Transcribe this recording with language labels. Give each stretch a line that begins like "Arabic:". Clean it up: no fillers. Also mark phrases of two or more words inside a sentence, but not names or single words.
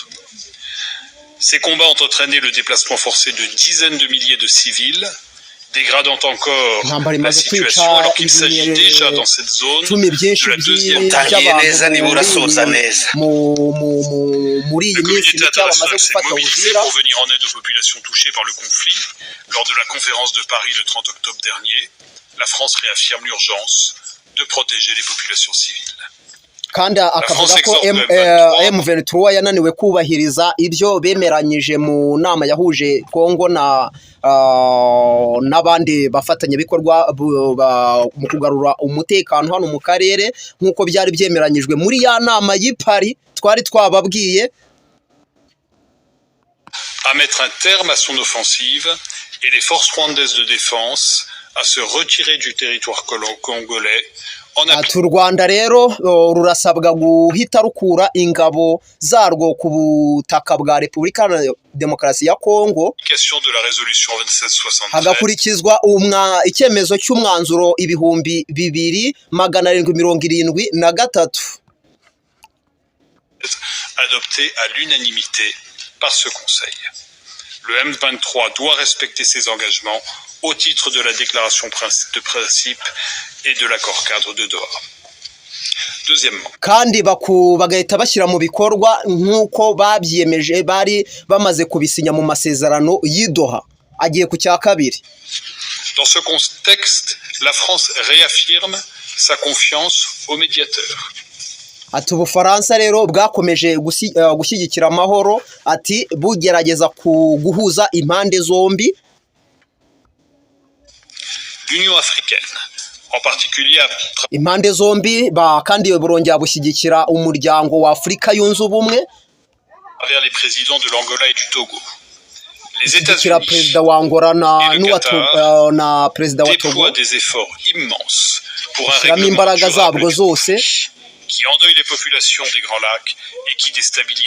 French: Ces combats ont entraîné le déplacement forcé de dizaines de milliers de civils, dégradant encore la situation alors qu'il s'agit déjà dans cette zone de la deuxième La communauté internationale s'est mobilisée pour venir en aide aux populations touchées par le conflit. Lors de la conférence de Paris le 30 octobre dernier, la France réaffirme l'urgence de protéger les populations civiles.
Kinyarwanda: Kandi akavuga ko M23 yananiwe kubahiriza ibyo bemeranyije mu nama yahuje Kongo n'abandi bafatanyabikorwa mu kugarura umutekano hano mu karere, nk'uko byari byemeranyijwe muri ya nama y'i Paris twari twababwiye.
French: À mettre un terme à son offensive et les forces rwandaises de défense à se retirer du territoire congolais.
Kinyarwanda: Ati u Rwanda rero rurasabwa guhita rukura ingabo zarwo ku butaka bwa Repubulika Iharanira Demokarasi ya Kongo, hagakurikizwa icyemezo cy'umwanzuro 2773
French: adopté à l'unanimité par ce Conseil. Le M23 doit respecter ses engagements au titre de la déclaration de principe et de l'accord cadre de Doha. Deuxièmement,
Kinyarwanda: kandi bagahita bashyira mu bikorwa nk'uko babyiyemeje bari bamaze kubisinya mu masezerano y'i Doha. Agiye ku cya kabiri.
French: Dans ce contexte, la France réaffirme sa confiance aux médiateurs.
Kinyarwanda: Ati Ubufaransa rero bwakomeje gushyigikira amahoro, ati bugerageza guhuza impande zombi.
French: L'Union africaine, en particulier
Kinyarwanda: impande zombi kandi burongera bushyigikira umuryango wa Afurika yunze ubumwe,
French: avec les présidents de l'Angola et du Togo. Les États-Unis
Kinyarwanda: président wa Angola
French: et le Qatar déploient des efforts immenses pour un règlement durable qui endeuille les populations des Grands Lacs et qui déstabilise